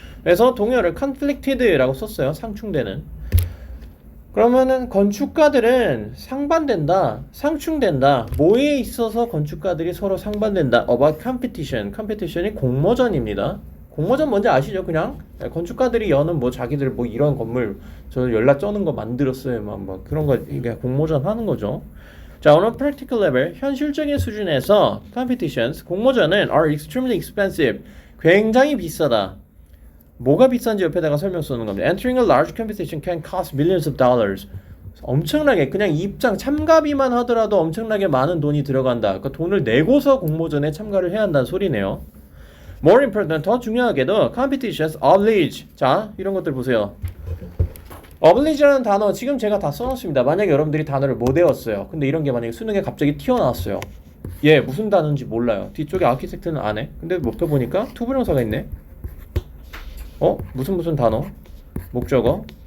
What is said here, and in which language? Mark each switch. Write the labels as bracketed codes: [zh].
[ko] 그래서 동의어를 conflicted라고 썼어요. 상충되는. 그러면은 건축가들은 상반된다, 상충된다. 뭐에 있어서 건축가들이 서로 상반된다? [en] about competition. [ko] competition이 공모전입니다. 공모전 뭔지 아시죠? 그냥 건축가들이 여는 뭐 자기들 뭐 이런 건물 저 연락 쩌는 거 만들었어요. 막 그런 거 그냥 공모전 하는 거죠. [en] 자, on a practical level, [ko] 현실적인 수준에서 [en] competitions, [ko] 공모전은 [en] are extremely expensive, [ko] 굉장히 비싸다. 뭐가 비싼지 옆에다가 설명 쓰는 겁니다. [en] Entering a large competition can cost millions of dollars. [ko] 엄청나게 그냥 입장 참가비만 하더라도 엄청나게 많은 돈이 들어간다. 그러니까 돈을 내고서 공모전에 참가를 해야 한다는 소리네요. [en] More important, [ko] 더 중요하게도 [en] competitions oblige. [ko] 자, 이런 것들 보세요. oblige라는 단어 지금 제가 다 써놨습니다. 만약에 여러분들이 단어를 못 외웠어요. 근데 이런 게 만약에 수능에 갑자기 튀어나왔어요. 얘 무슨 단어인지 몰라요. 뒤쪽에 아키텍트는 안 해. 근데 목표 보니까 투부정사가 있네. 무슨 단어? 목적어?